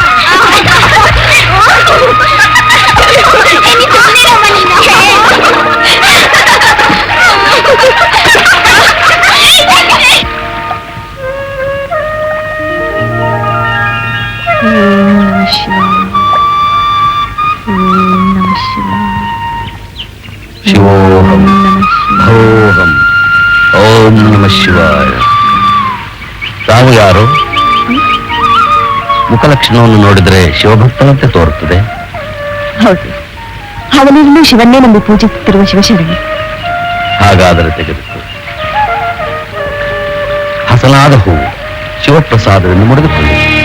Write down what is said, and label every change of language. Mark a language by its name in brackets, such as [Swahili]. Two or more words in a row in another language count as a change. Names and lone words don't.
[Sanskrit] ಓಂ ನಮಃ ಶಿವಾಯ. ಓಂ ನಮಃ ಶಿವಾಯ. ಶಿವೋಹಂ ನಮಃ ಶಿವಾಯ. ಭೋಹಂ ಓಂ ನಮಃ ಶಿವಾಯ. [Kannada] ತಾವು ಯಾರು? ಮುಖಲಕ್ಷಣವನ್ನು ನೋಡಿದ್ರೆ ಶಿವಭಕ್ತನಂತೆ ತೋರುತ್ತದೆ. ಹೌದು, ಅವನಿನ್ನೂ ಶಿವನ್ನೇ ನಂಬಿ ಪೂಜಿಸುತ್ತಿರುವ ಶಿವಶರಣೆ. ಹಾಗಾದರೆ ತೆಗೆದುಕೋ. ಹಸನಾದ ಹೂವು ಶಿವಪ್ರಸಾದವನ್ನು ಮುಡಿದುಕೊಳ್ಳಿ.